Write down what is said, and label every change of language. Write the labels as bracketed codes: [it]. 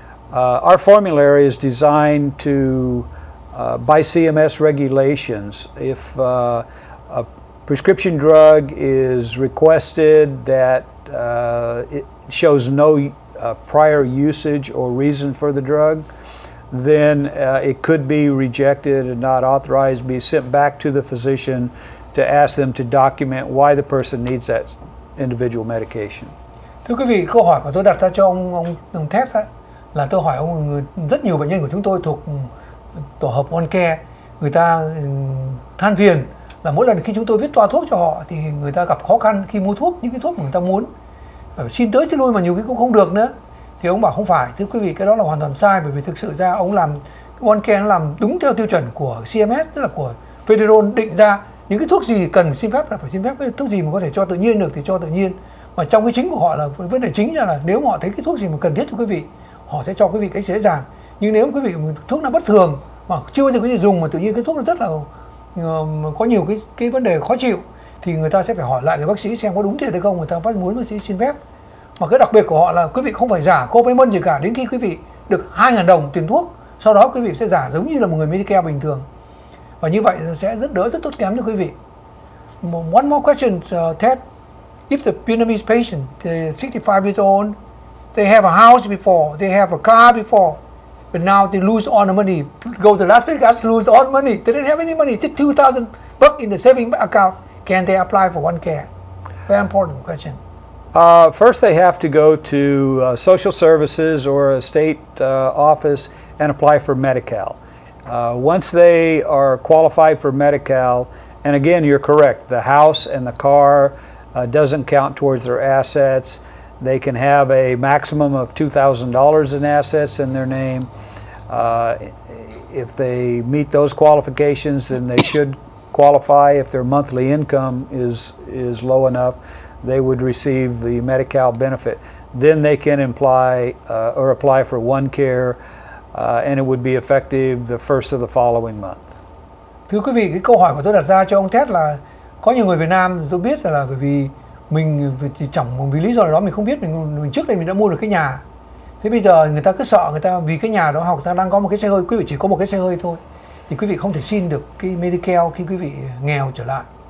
[en] Our formulary is designed to, by CMS regulations, if a prescription drug is requested that it shows no prior usage or reason for the drug, then it could be rejected and not authorized, be sent back to the physician to ask them to document why the person needs that individual medication. [vi] Thưa quý vị, câu hỏi của tôi đặt ra cho ông Ted là tôi hỏi ông, rất nhiều bệnh nhân của chúng tôi thuộc tổ hợp OneCare, người ta than phiền là mỗi lần khi chúng tôi viết toa thuốc cho họ thì người ta gặp khó khăn khi mua thuốc, những cái thuốc mà người ta muốn, xin tới xin lui mà nhiều khi cũng không được nữa. Thì ông bảo không phải, thưa quý vị, cái đó là hoàn toàn sai, bởi vì thực sự ra ông làm OneCare nó làm đúng theo tiêu chuẩn của CMS, tức là của Federal định ra những cái thuốc gì cần xin phép là phải xin phép, cái thuốc gì mà có thể cho tự nhiên được thì cho tự nhiên. Mà trong cái chính của họ là vấn đề chính là nếu mà họ thấy cái thuốc gì mà cần thiết cho quý vị, họ sẽ cho quý vị cách dễ dàng. Nhưng nếu quý vị thuốc nó bất thường mà chưa bao giờ quý vị dùng mà tự nhiên cái thuốc nó rất là có nhiều cái vấn đề khó chịu thì người ta sẽ phải hỏi lại người bác sĩ xem có đúng thiệt hay không, người ta muốn bác sĩ xin phép. Mà cái đặc biệt của họ là quý vị không phải giả co-payment gì cả đến khi quý vị được 2.000 đồng tiền thuốc, sau đó quý vị sẽ giả giống như là một người Medicare bình thường. Và như vậy sẽ rất tốt kém cho quý vị. [en] One more question, Ted. If the Vietnamese patient, they're 65 years old, they have a house before, they have a car before, but now they lose all the money, go to Las Vegas, lose all the money, they didn't have any money, just $2,000 in the saving account. Can they apply for OneCare? Very important question. First, they have to go to social services or a state office and apply for Medi-Cal. Once they are qualified for Medi-Cal, and again, you're correct, the house and the car doesn't count towards their assets. They can have a maximum of $2,000 in assets in their name. If they meet those qualifications, then they should qualify. If their monthly income is low enough, they would receive the Medi-Cal benefit. Then they can apply for OneCare, and it would be effective the first of the following month. [vi] Thưa quý vị, cái câu hỏi của tôi đặt ra cho ông Ted là có nhiều người Việt Nam tôi biết là bởi vì mình chẳng vì lý do đó mình không biết, mình trước đây mình đã mua được cái nhà. Thế bây giờ người ta cứ sợ, người ta vì cái nhà đó hoặc ta đang có một cái xe hơi, quý vị chỉ có một cái xe hơi thôi thì quý vị không thể xin được cái Medicare khi quý vị nghèo trở lại.